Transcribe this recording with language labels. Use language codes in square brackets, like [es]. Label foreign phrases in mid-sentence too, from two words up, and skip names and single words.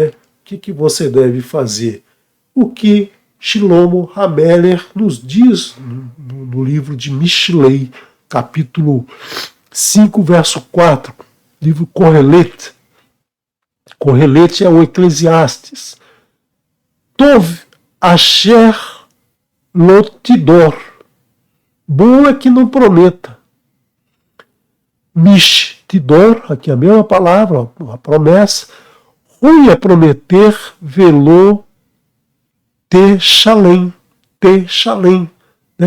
[pt] O que você deve fazer? O que Shlomo Hameler nos diz no livro de Mishlei, capítulo 5, verso 4, livro Kohelet. Kohelet é o Eclesiastes. [he] טוב אשר לא תדר. [pt] Bom é que não prometa. [he] מש תדור, [pt] aqui é a mesma palavra, a promessa. Ruim é prometer, [he] ולא ת שלם, [pt] né?